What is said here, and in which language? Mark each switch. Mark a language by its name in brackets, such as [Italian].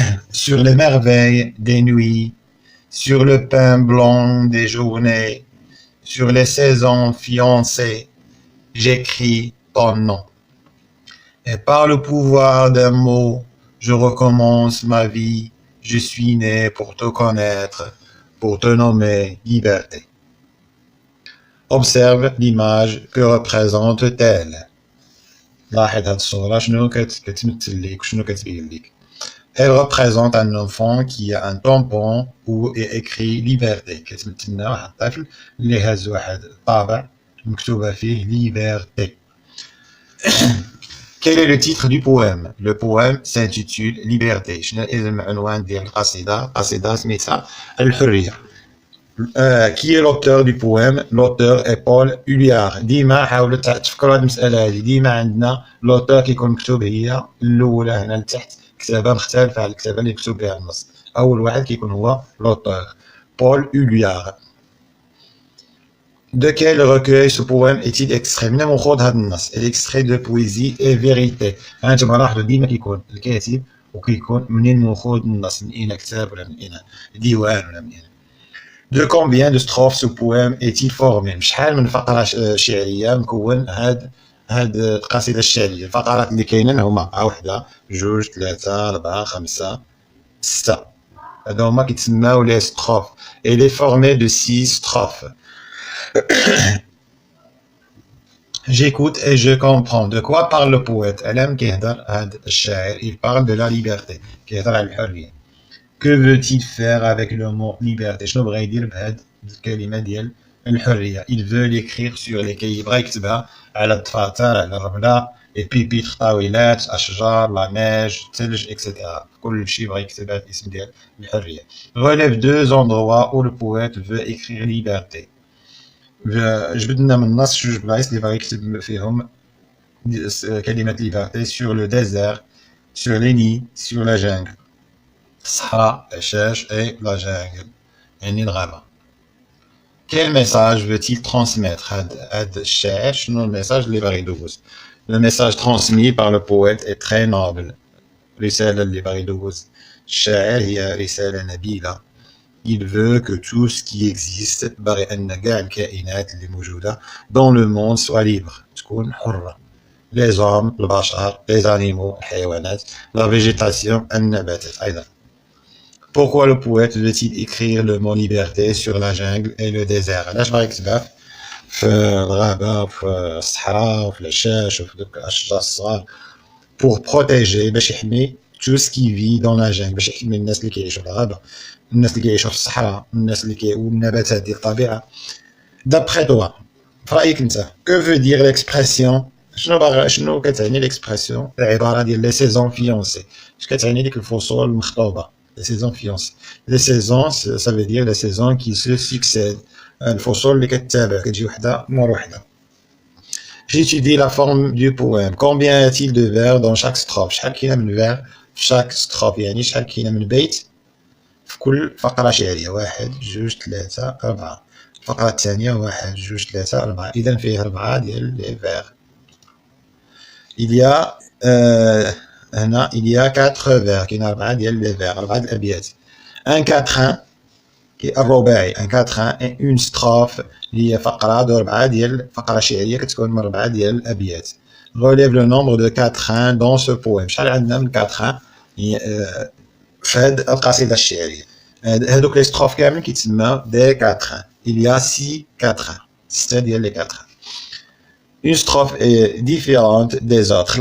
[French] Sur les merveilles des nuits sur le pain blanc des journées sur les saisons fiancées j'écris ton nom. Et par le pouvoir d'un mot je recommence ma vie. Je suis né pour te connaître pour te nommer liberté. Observe l'image que représente-t-elle. [Arabic] لاحظ هاد الصورة شنو كتمثل ليك وشنو كتبين ليك. [French] Elle représente un enfant qui a un tampon où est écrit liberté. [Arabic] كتمثلنا واحد الطفل اللي هاز واحد الطابع مكتوبة فيه liberté. [French] Quel est le titre du poème? Le poème s'intitule Liberté. [Arabic] شنو العنوان ديال القصيدة؟ القصيدة سميتها الحرية. [French] Qui est l'auteur du poème? L'auteur est Paul Éluard. [Arabic] ديما حاولوا تفكروا هذه المسألة هذه. ديما عندنا l'auteur كيكون مكتوب هي الأولى هنا لتحت كتابة مختلفة على الكتابة اللي مكتوب بها النص. أول واحد كيكون هو l'auteur. [French] Paul Éluard. De quel recueil ce poème est-il extrait؟ [Arabic] من مخوض هذا النص. [French] L'extrait de poésie et vérité. [Arabic] أنتم لاحظوا ديما كيكون الكاتب وكيكون منين مخوض النص، من أين كتاب ولا من أين ديوان ولا من أين. [French] De combien de strophes ce poème est-il formé؟ [Arabic] شحال من فقرة شعرية مكون هاد القصيدة الشعرية. الفقرات اللي كاينين هما وحدة جوج ثلاثة أربعة خمسة ستة. هادو هما كيتسماو لي ستروف. [French] Elle est formée de 6 strophes. J'écoute et je comprends. De quoi parle le poète? [Arabic] ألم كيهضر هاد الشاعر. [French] Il parle de la liberté. [Arabic] كيهضر على الحرية. [French] Que veut-il faire avec le mot liberté؟ [Arabic] شنو بغا يدير بهاد الكلمة ديال الحرية؟ [French] Il veut l'écrire sur les cahiers. [Arabic] بغا يكتبها على الدفاتر على الرملة les pupitres طاولات أشجار لا نيج الثلج etc. كل شيء بغا يكتبها الاسم ديال الحرية. [French] Relève 2 endroits où le poète veut écrire liberté. [Arabic] جبد لنا من النص جوج بلايص اللي بغا يكتب فيهم كلمة liberté. [French] Sur le désert, sur les nids, sur la jungle. [Arabic] الصحراء الحشاش [French] et la jungle [Arabic] يعني الغابة. [French] Quel message veut-il transmettre؟ [Arabic] هاد الشاعر شنو الميساج اللي باغي يدوز؟ [French] Le message transmis par le poète est très noble. [Arabic] الرسالة اللي باغي يدوز الشاعر هي رسالة نبيلة. [French] Il veut que tout ce qui existe [Arabic] باغي أن كاع الكائنات اللي موجودة [French] dans le monde soit libre [Arabic] تكون حرة. [French] Les hommes البشر les animaux الحيوانات la végétation [Arabic] النباتات أيضا. [French] Pourquoi le poète veut-il écrire le mot liberté sur la jungle et le désert؟ [Arabic] علاش باغي يكتبها في الغابة وفي الصحراء وفي الحشاش وفي دوك الأشجار الصغار؟ [French] Pour protéger [Arabic] باش يحمي [French] tout ce qui vit dans la jungle. [Arabic] باش يحمي الناس اللي كيعيشوا في الغابة، الناس اللي كيعيشوا في الصحراء، الناس اللي والنباتات ديال الطبيعة. [French] D'après toi [Arabic] في رأيك أنت [French] que veut dire l'expression؟ [Arabic] شنو كتعني [French] l'expression [Arabic] العبارة ديال [French] les saisons fiancées؟ [Arabic] اش كتعني ديك الفصول المخطوبة؟ [French] Les saisons fiancées. Les saisons, ça veut dire les saisons qui se succèdent. [Arabic] الفصول اللي كتتابع كتجي وحدة مور وحدة. [French] J'étudie la forme du poème. Combien y a-t-il de vers dans chaque strophe؟ [Arabic] شحال كاينة من vers في [French] chaque strophe؟ [Arabic] يعني شحال كاينة من بيت في كل فقرة شعرية؟ 1 2 3 4. الفقرة الثانية 1 2 3 4. إذا فيه 4 ديال لي vers. [French] Il y a هنا il y a 4 vers. [Arabic] كاين 4 ديال لي vers 4 الأبيات. [French] Un quatrain الرباعي. Un quatrain et une strophe [Arabic] اللي هي فقرة دو 4 ديال فقرة شعرية كتكون من 4 ديال الأبيات. [French] Relève le nombre de quatrains dans ce poème. [Arabic] شحال عندنا من quatrain في هاد القصيدة الشعرية؟ هادوك لي ستروف كامل كيتسمى دي quatrains. [French] Il y a 6 quatrains. [Arabic] 6 ديال لي [French] quatrains. Une strophe est différente des autres.